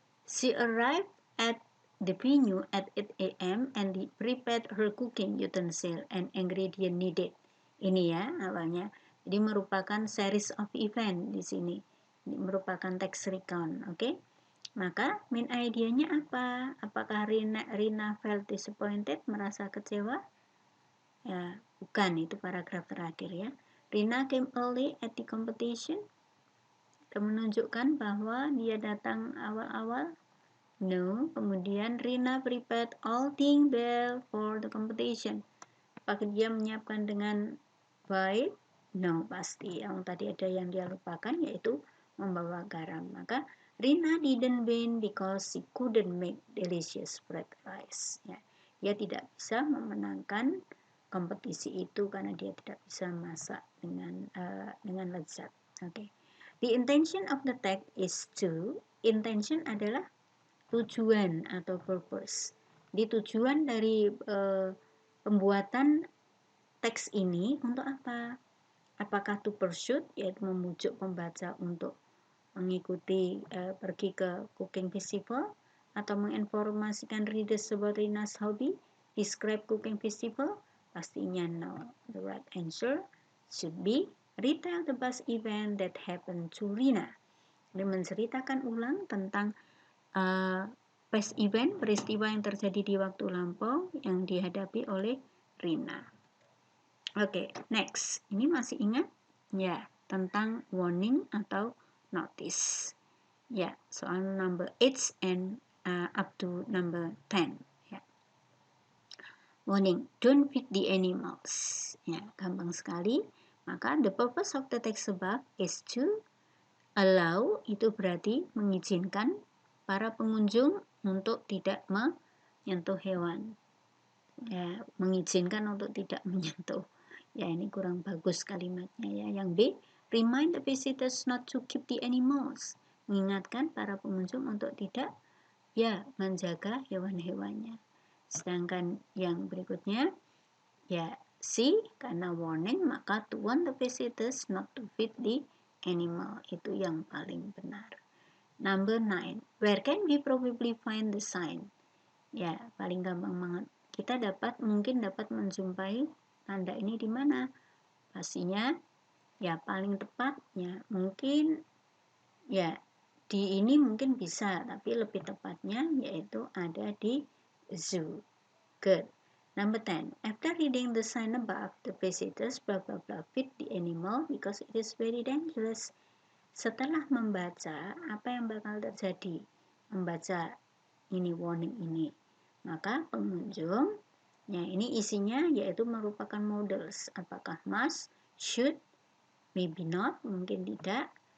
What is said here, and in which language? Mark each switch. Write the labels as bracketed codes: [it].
[en] She arrived at the venue at 8 a.m. and prepared her cooking utensil and ingredient needed. [id] Ini ya awalnya. Jadi merupakan [en] series of event [id] di sini. Ini merupakan text recount, oke? Maka main idenya apa? Apakah Rina [en] felt disappointed, [id] merasa kecewa? Ya, bukan, itu paragraf terakhir ya. [en] Rina came early at the competition. [id] Menunjukkan bahwa dia datang awal-awal. [en] No, [id] kemudian [en] Rina prepared all things well for the competition. [id] Apakah dia menyiapkan dengan baik? No, pasti. Yang tadi ada yang dia lupakan yaitu membawa garam. Maka [en] Rina didn't win because she couldn't make delicious fried rice. [id] Ya, dia tidak bisa memenangkan kompetisi itu karena dia tidak bisa masak dengan lezat. Oke. [en] The intention of the text is to. [id] Intention adalah tujuan atau purpose. Di tujuan dari pembuatan teks ini untuk apa? Apakah [en] to pursue, [id] yaitu memujuk pembaca untuk mengikuti pergi ke cooking festival, atau menginformasikan [en] readers about Rina's hobby? Describe cooking festival? [id] Pastinya no. [en] The right answer should be retell the past event that happened to Rina. [id] Jadi menceritakan ulang tentang [en] past event, [id] peristiwa yang terjadi di waktu lampau yang dihadapi oleh Rina. Oke, next. Ini masih ingat? Ya, tentang warning atau notice. Ya, soal [en] number 8 and up to number 10. Ya. Warning, don't feed the animals. [id] Ya, gampang sekali. Maka [en] the purpose of the text above is to allow, [id] itu berarti mengizinkan para pengunjung untuk tidak menyentuh hewan. Ya, mengizinkan untuk tidak menyentuh. Ya, ini kurang bagus kalimatnya ya. Yang B, [en] remind the visitors not to keep the animals. [id] Mengingatkan para pengunjung untuk tidak ya menjaga hewan-hewannya. Sedangkan yang berikutnya ya C, karena warning maka [en] to warn the visitors not to feed the animal, [id] itu yang paling benar. [en] Number 9, where can we probably find the sign? [id] Ya, paling gampang banget. Kita mungkin dapat menjumpai tanda ini di mana? Pastinya ya paling tepatnya mungkin ya di ini mungkin bisa, tapi lebih tepatnya yaitu ada di zoo. [en] Good. Number 10. After reading the sign above, the visitors blah blah blah feed the animal because it is very dangerous. [id] Setelah membaca apa yang bakal terjadi, membaca ini warning ini, maka pengunjung, ya ini isinya yaitu merupakan models. Apakah must, should, maybe not, mungkin tidak.